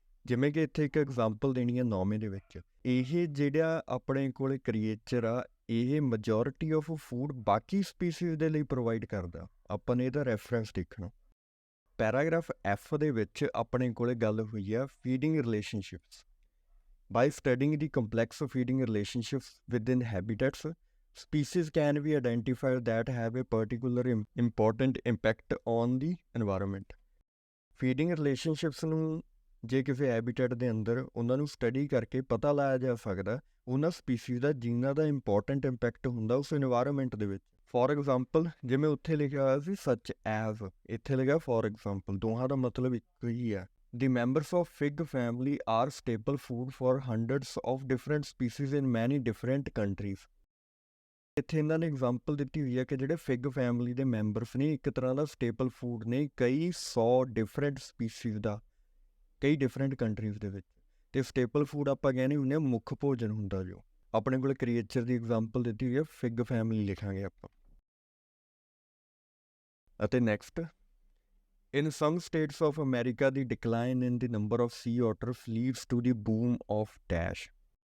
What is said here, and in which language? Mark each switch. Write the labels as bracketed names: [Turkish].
[Punjabi] ਜਿਵੇਂ ਕਿ ਇੱਥੇ ਇੱਕ ਐਗਜ਼ਾਮਪਲ ਦੇਣੀ ਹੈ 9ਵੇਂ ਦੇ ਵਿੱਚ, ਇਹ ਜਿਹੜਾ ਆਪਣੇ ਕੋਲ ਕ੍ਰੀਏਚਰ ਆ ਇਹ [English] majority of food [Punjabi] ਬਾਕੀ ਸਪੀਸੀਜ਼ ਦੇ ਲਈ ਪ੍ਰੋਵਾਈਡ ਕਰਦਾ। ਆਪਾਂ ਨੇ ਇਹਦਾ ਰੈਫਰੈਂਸ ਦੇਖਣਾ। ਪੈਰਾਗ੍ਰਾਫ F ਦੇ ਵਿੱਚ ਆਪਣੇ ਕੋਲ ਗੱਲ ਹੋਈ ਆ feeding relationships. [English] By studying the complex feeding relationships within habitats, species can be identified that have a particular important impact on the environment। [Punjabi] Feeding relationships ਨੂੰ ਜੇ ਕਿਸੇ ਹੈਬਿਟੈਟ ਦੇ ਅੰਦਰ ਉਹਨਾਂ ਨੂੰ ਸਟੱਡੀ ਕਰਕੇ ਪਤਾ ਲਾਇਆ ਜਾ ਸਕਦਾ ਉਹਨਾਂ ਸਪੀਸੀਜ਼ ਦਾ ਜਿਨ੍ਹਾਂ ਦਾ ਇੰਪੋਰਟੈਂਟ ਇੰਪੈਕਟ ਹੁੰਦਾ ਉਸ ਇਨਵਾਇਰਮੈਂਟ ਦੇ ਵਿੱਚ। ਫੋਰ ਐਗਜ਼ਾਮਪਲ ਜਿਵੇਂ ਉੱਥੇ ਲਿਖਿਆ ਹੋਇਆ ਸੀ ਸੱਚ ਐਜ਼, ਇੱਥੇ ਲਿਖਿਆ ਫੋਰ ਐਗਜ਼ਾਮਪਲ, ਦੋਹਾਂ ਦਾ ਮਤਲਬ ਇੱਕੋ ਹੀ ਆ। [English] The members of fig family are staple food for hundreds of different species in many different countries. [Punjabi] ਇੱਥੇ ਇਹਨਾਂ ਨੇ ਐਗਜ਼ਾਮਪਲ ਦਿੱਤੀ ਹੋਈ ਹੈ ਕਿ ਜਿਹੜੇ ਫਿਗ ਫੈਮਿਲੀ ਦੇ ਮੈਂਬਰਸ ਨੇ ਇੱਕ ਤਰ੍ਹਾਂ ਦਾ ਸਟੇਪਲ ਫੂਡ ਨੇ ਕਈ 100 ਡਿਫਰੈਂਟ ਸਪੀਸੀਜ਼ ਦਾ ਕਈ ਡਿਫਰੈਂਟ ਕੰਟਰੀਜ਼ ਦੇ ਵਿੱਚ। ਅਤੇ ਸਟੇਪਲ ਫੂਡ ਆਪਾਂ ਕਹਿੰਦੇ ਹੁੰਦੇ ਹਾਂ ਮੁੱਖ ਭੋਜਨ ਹੁੰਦਾ ਜੋ। ਆਪਣੇ ਕੋਲ ਕ੍ਰੀਏਚਰ ਦੀ ਐਗਜ਼ਾਮਪਲ ਦਿੱਤੀ ਹੋਈ ਹੈ, ਫਿਗ ਫੈਮਿਲੀ ਲਿਖਾਂਗੇ ਆਪਾਂ। ਅਤੇ next, [English] in some states of America, the decline in the number of sea otters leads to the boom of dash.